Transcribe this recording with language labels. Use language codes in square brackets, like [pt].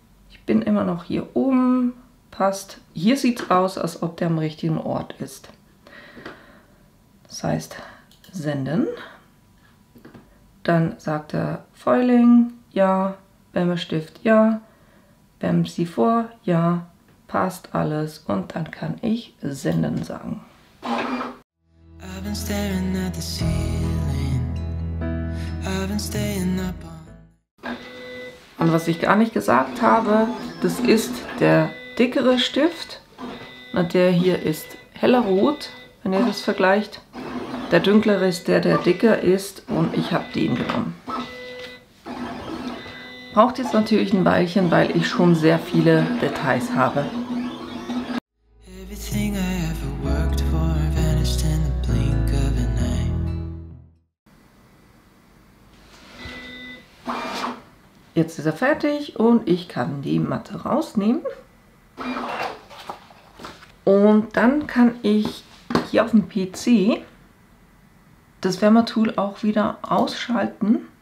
[de] Ich bin immer noch hier oben. Passt. Hier sieht es aus, als ob der am richtigen Ort ist. Das heißt, senden. Dann sagt er Foiling, ja, Wärmestift, ja, wärmen Sie vor, ja, passt alles und dann kann ich senden sagen. [en] I've been staring at the ceiling. I've been staying up on. [de] Und was ich gar nicht gesagt habe, das ist der dickere Stift. Und der hier ist heller rot, wenn ihr das vergleicht. Der dunklere ist der dicker ist und ich habe den genommen. Braucht jetzt natürlich ein Weilchen, weil ich schon sehr viele Details habe. [en] Everything I ever worked for vanished in the blink of an eye. [de] Jetzt ist er fertig und ich kann die Matte rausnehmen. Und dann kann ich hier auf dem PC das Wärmertool auch wieder ausschalten.